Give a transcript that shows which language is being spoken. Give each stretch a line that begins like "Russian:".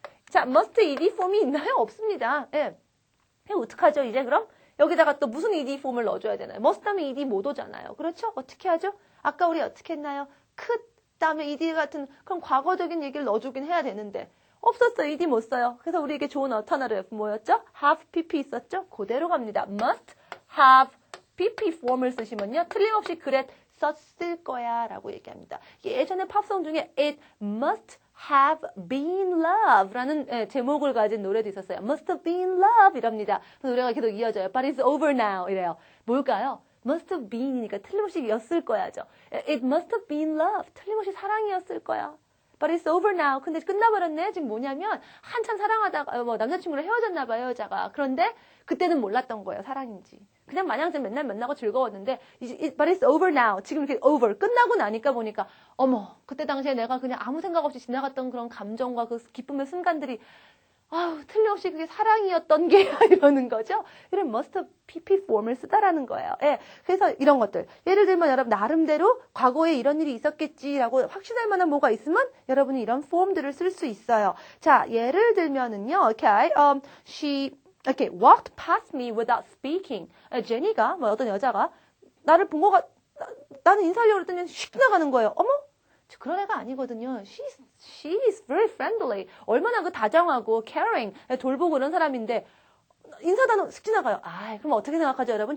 Korean: 자, must ed 폼이 있나요? 없습니다. 예. 어떡하죠 이제 그럼? 여기다가 또 무슨 ed 폼을 넣어줘야 되나요? must 하면 ed 못 오잖아요. 그렇죠? 어떻게 하죠? 아까 우리 어떻게 했나요? could 다음에 ed 같은 그런 과거적인 얘기를 넣어주긴 해야 되는데 없었어. ed 못 써요. 그래서 우리에게 좋은 alternative 뭐였죠? have pp 있었죠? 그대로 갑니다. must have pp 폼을 쓰시면요. 틀림없이 그래 썼을 거야 라고 얘기합니다. 예전에 팝송 중에 it must have been love 라는 제목을 가진 노래도 있었어요.
English: must have been love 이랍니다.
Korean: 그래서 노래가 계속 이어져요.
English: But it's over now 이래요.
Korean: 뭘까요? must have been이니까 틀림없이 였을 거야죠.
English: It must have been love.
Korean: 틀림없이 사랑이었을 거야.
English: But it's over now. 근데 끝나버렸네.
Korean: 지금 뭐냐면 한참 사랑하다가 남자친구랑 헤어졌나 봐요. 여자가. 그런데 그때는 몰랐던 거예요. 사랑인지. 그냥 마냥 맨날 만나고 즐거웠는데 But it's over now. 지금 이렇게 over. 끝나고 나니까 보니까 어머 그때 당시에 내가 그냥 아무 생각 없이 지나갔던 그런 감정과 그 기쁨의 순간들이 아우, 틀림없이 그게 사랑이었던 게 이러는 거죠. 이런 must have pp 폼을 쓰다라는 거예요. 예. 그래서 이런 것들. 예를 들면 여러분 나름대로 과거에 이런 일이 있었겠지라고 확신할 만한 뭐가 있으면 여러분이 이런 폼들을 쓸 수 있어요. 자, 예를 들면은요. Okay.
English: She walked past me without speaking.
Korean: 제니가 어떤 여자가 나를 본 거가 나는 인사하려고 했더니 휙 나가는 거예요. 어머? 그런 애가 아니거든요. She's very friendly. 얼마나 그 다정하고 caring, 돌보고 그런 사람인데 인사단어 슥 지나가요. 그럼 어떻게 생각하죠, 여러분?